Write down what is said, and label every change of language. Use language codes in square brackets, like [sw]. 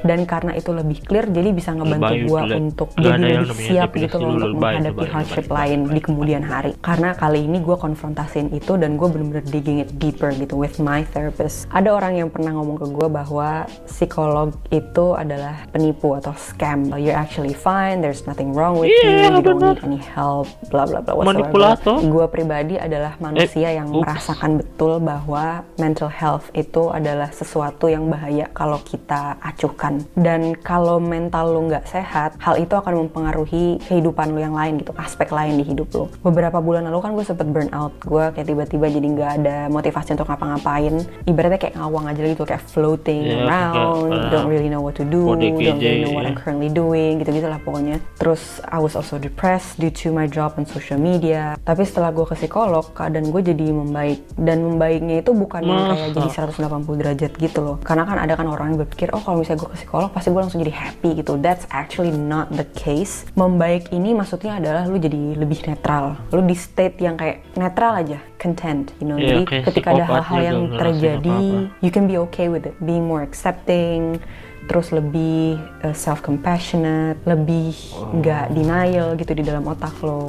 [id] Dan karena itu lebih clear, jadi bisa ngebantu gue untuk jadi lebih siap gitu loh untuk menghadapi hardship lain di kemudian hari. Karena kali ini gue konfrontasiin itu dan gue bener-bener [en] digging it deeper [id] gitu [en] with my therapist. [id] Ada orang yang pernah ngomong ke gue bahwa psikolog itu adalah penipu atau scam. [en] You're actually fine, there's nothing wrong with you don't need any help, bla bla bla whatsoever. [id] Manipulator. Gue pribadi adalah manusia yang merasakan betul bahwa mental health itu adalah sesuatu yang bahaya kalau kita acuhkan. Dan kalau mental lu nggak sehat, hal itu akan mempengaruhi kehidupan lu yang lain gitu, aspek lain di hidup lu. Beberapa bulan lalu kan gue sempet burn out, gue kayak tiba-tiba jadi nggak ada motivasi untuk ngapa-ngapain, ibaratnya kayak ngawang aja gitu, kayak [en] floating around, don't really know what to do, don't really know what I'm currently doing, [id] gitu-gitu lah pokoknya. Terus [en] I was also depressed due to my job on social media. [id] Tapi setelah gue ke psikolog, keadaan gue jadi membaik, dan membaiknya itu bukan yang kayak jadi 180 derajat gitu loh. Karena kan ada kan orang yang berpikir, oh kalau misalnya gue ke psikolog pasti gue langsung jadi happy gitu. [en] That's actually not the case. [id] Membaik ini maksudnya adalah lu jadi lebih netral, lu di state yang kayak netral aja, [en] content, you know. [id] Jadi ketika ada hal-hal yang terjadi, [en] you can be okay with it, being more accepting, [id] terus lebih self-compassionate, lebih nggak denial gitu di dalam otak lo.